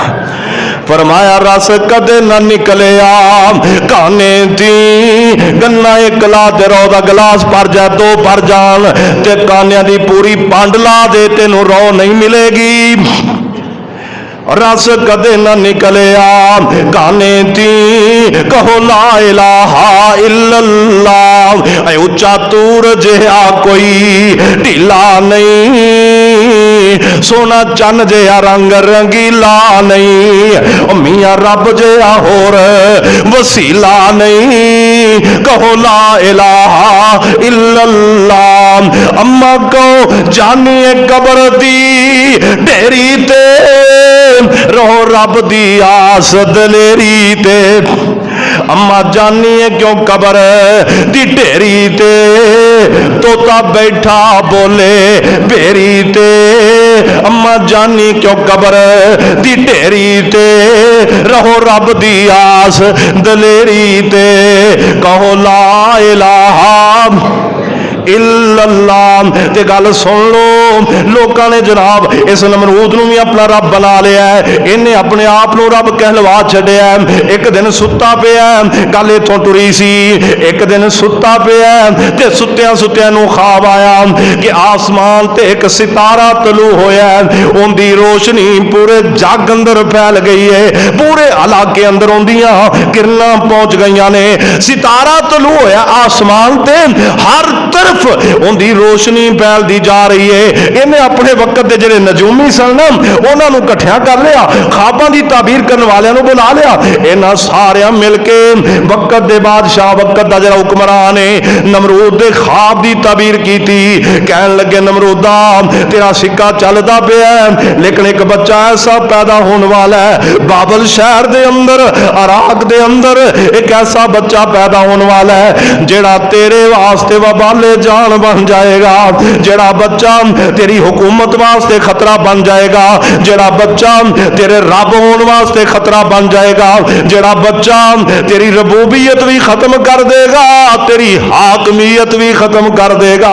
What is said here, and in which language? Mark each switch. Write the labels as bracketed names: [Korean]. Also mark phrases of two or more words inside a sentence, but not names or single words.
[Punjabi] فرمایا رس کدے نا نکلے کانے دی، گنا اک لا تے رَو دا گلاس بھر جائے، دو بھر جان تے کانیاں دی پوری پنڈ لا دے، تینوں رَو نہیں ملے گی. رس کدے نا نکلے کانے دی، کہو [Arabic] لا إله إلا الله. [Punjabi] اچا طور جیہا کوئی ٹیلا نہیں، سوہنا چن جیہا رنگ رنگیلا نہیں. میاں رب جیہا ہور وسیلہ نہیں، کہو [Arabic] لا إله إلا الله. [Punjabi] اماں کو جانیے قبر دی ڈھیری تے، رہو رب دی آس دلیری تے. اماں جانی ہے کیوں قبر دی ڈھیری تے، طوطا بیٹھا بولے بیری تے. اماں جانی کیوں قبر دی ڈھیری تے، رہو رب دی آس دلیری تے. [Arabic] کہو لا إله إلا الله. [Punjabi] تے گل سن لو، لوگاں نے جناب اس نمرود نوں بھی اپنا رب بنا لیا ہے. اینہے اپنے آپ نوں رب کہلوا چھڈیا۔ اک دن ستا پیا، گل ایتھوں ٹری سی. اک دن ستا پیا تے ستیاں ستیاں نوں خواب آیا کہ آسمان تے اک ستارہ طلوع ہویا، اونکی روشنی پورے جگ اندر پھیل گئی ہے. پورے علاقے اندر اوہندیاں کرناں پہنچ گئیاں نے. ستارہ طلوع ہویا آسمان تے, [Urdu] ہر طرف اُن کی روشنی پھیلتی جا رہی ہے. انہیں اپنے وقت کے [Punjabi] جیہڑے نجومی سن [Urdu] انہوں نے اکٹھیا کر لیا، خوابوں کی تعبیر کرنے والوں کو بلا لیا. انہاں ساریاں مل کے وقت کے بادشاہ، وقت کا جیہڑا حکمران ہے، نمرود کے خواب کی تعبیر کی. [Punjabi] کہن لگے نمرودا تیرا سکہ چلدا پیا, [Urdu] لیکن ایک بچہ ایسا پیدا ہونے والا ہے بابل شہر کے اندر، عراق کے اندر ایک ایسا بچہ پیدا ہونے والا ہے جیہڑا تیرے واسطے وبالِ جان بن جائے گا. جیہڑا بچہ تیری حکومت واسطے خطرہ بن جائے گا، جیہڑا بچہ تیرے رب ہونے واسطے خطرہ بن جائے گا، جیہڑا بچہ تیری ربوبیت بھی ختم کر دے گا، تیری حاکمیت بھی ختم کر دے گا.